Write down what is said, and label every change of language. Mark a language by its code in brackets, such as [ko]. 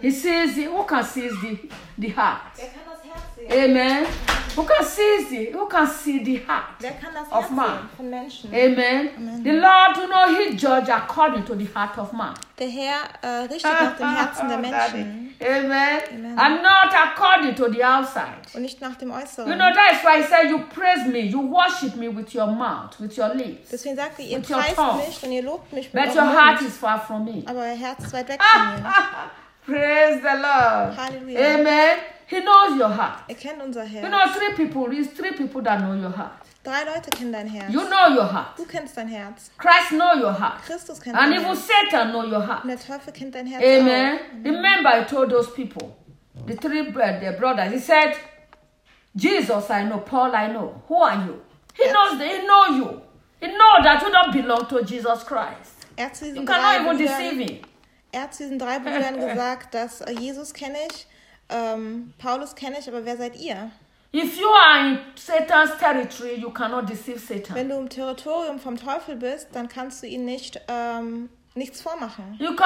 [en] He sees the, who can see the heart? [de] Wer kann das Herz sehen? [en] Amen. Who can see the heart? [de] Wer kann das Herz [en] of man? [de] Sehen von Menschen? [en] Amen. Amen. The Lord, you know, he judged according to the heart of man. [de] Der Herr richtet nach dem Herzen der Menschen. [en] Amen. Amen. And not according to the outside. [de] Und nicht nach dem Äußeren. [en] You know, that is why he said, you praise me, you worship me with your mouth, with your lips. [de] Deswegen sagt er, ihr preist mich und ihr lobt mich mit [en] But your heart is far from me. [de] Aber euer Herz ist weit weg von mir. [en] Praise the Lord. Hallelujah. Amen. He knows your heart. [de] Er kennt unser Herz. [en] You know, three people that know your heart. [de] Drei Leute kennen dein Herz. [en] You know your heart. [de] Du kennst dein Herz. [en] Christ knows your heart. [de] Christus kennt [en] And [de] dein [en] even [de] Herz. [en] Satan knows your heart. [de] Und der Teufel kennt dein Herz. [en] Amen. [de] Auch. [en] Amen. Remember, I told those people, the three their brothers. He said, Jesus, I know. Paul, I know. Who are you? He knows you. He knows that you don't belong to Jesus Christ. You cannot even deceive him. [de] Er hat zu diesen drei Brüdern gesagt, dass Jesus kenne ich. Paulus kenne ich, aber wer seid ihr? [en] If you are in Satan's territory, you cannot deceive Satan. [de] Wenn du im Territorium vom Teufel bist, dann kannst du ihn nicht nichts vormachen.